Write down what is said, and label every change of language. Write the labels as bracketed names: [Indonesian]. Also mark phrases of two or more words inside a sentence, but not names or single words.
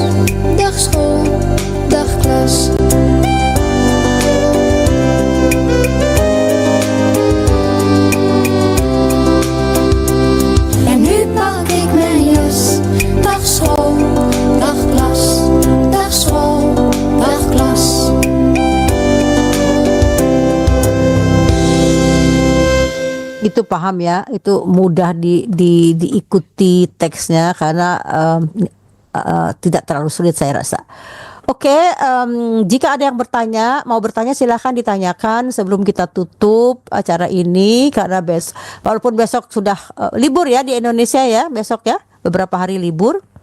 [Dutch] Dag school, dag klas. En nu pak ik mijn jas. Dag school, dag klas. Dag school, dag klas. [Indonesian] Itu paham ya, itu mudah diikuti teksnya karena tidak terlalu sulit saya rasa. Oke, jika ada yang mau bertanya silahkan ditanyakan sebelum kita tutup acara ini karena walaupun besok sudah libur ya di Indonesia ya, besok ya beberapa hari libur.